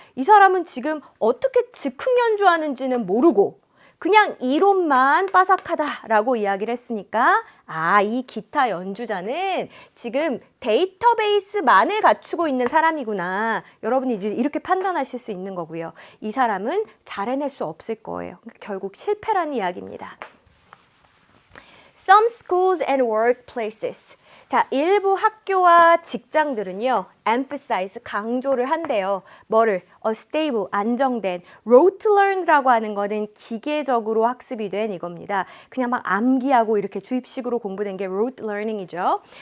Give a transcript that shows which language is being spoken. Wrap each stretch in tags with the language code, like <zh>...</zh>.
<ko>이 사람은 지금 어떻게 즉흥 연주하는지는 모르고 그냥 이론만 빠삭하다라고 이야기를 했으니까 이 기타 연주자는 지금 데이터베이스만을 갖추고 있는 사람이구나. 여러분이 이제 이렇게 판단하실 수 있는 거고요. 이 사람은 잘 해낼 수 없을 거예요. 결국 실패라는 이야기입니다.</ko> <en>Some schools and workplaces.</en> <ko>자, 일부 학교와 직장들은요, emphasize, 강조를 한대요. 뭐를?</ko> <en>A stable,</en> <ko>안정된,</ko> <en>rote to learn</en> <ko>라고 하는 거는 기계적으로 학습이 된 이겁니다. 그냥 막 암기하고 이렇게 주입식으로 공부된 게 rote learning이죠.</ko>